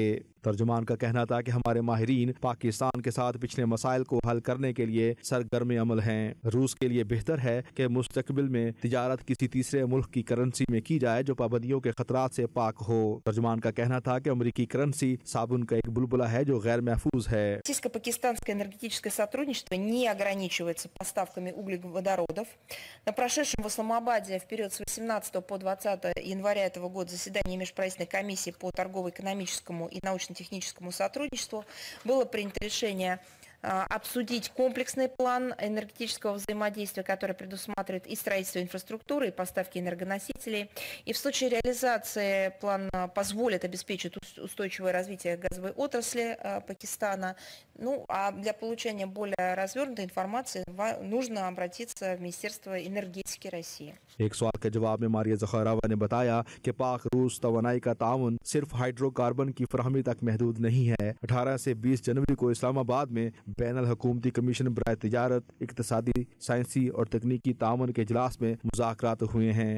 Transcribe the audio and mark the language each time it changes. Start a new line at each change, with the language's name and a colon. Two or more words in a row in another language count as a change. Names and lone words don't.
Urdu: ترجمان کا کہنا تھا کہ ہمارے ماہرین پاکستان کے ساتھ پچھلے مسائل کو حل کرنے کے لیے سرگرم عمل ہیں۔ روس کے لیے بہتر ہے کہ مستقبل میں تجارت کسی تیسرے ملک کی کرنسی میں کی جائے جو پابندیوں کے خطرات سے پاک ہو۔ ترجمان کا کہنا تھا کہ امریکی کرنسی صابن کا ایک بلبلہ ہے جو غیر محفوظ ہے۔
Russian: Российско-пакистанское энергетическое сотрудничество не ограничивается поставками углеводородов. На прошедшем в Исламабаде в период с 18 по 20 января этого года заседании Межправительственной комиссии по торгово-экономическому и научно-техническому сотрудничеству было принято решение обсудить комплексный план энергетического взаимодействия, который предусматривает и строительство инфраструктуры, и поставки энергоносителей. И в случае реализации план позволит обеспечить устойчивое развитие газовой отрасли Пакистана. Ну, а для получения более развернутой информации нужно обратиться в Министерство энергетики России.
Urdu: ایک سوال کے جواب میں ماریا زخارووا نے بتایا کہ پاک روس توانائی کا تعاون صرف ہائیڈرو کاربن کی فراہمی تک محدود نہیں ہے۔ 18 سے 20 جنوری کو اسلام آباد میں بین الحکومتی کمیشن برائے تجارت، اقتصادی، سائنسی اور تکنیکی تعاون کے اجلاس میں مذاکرات ہوئے ہیں۔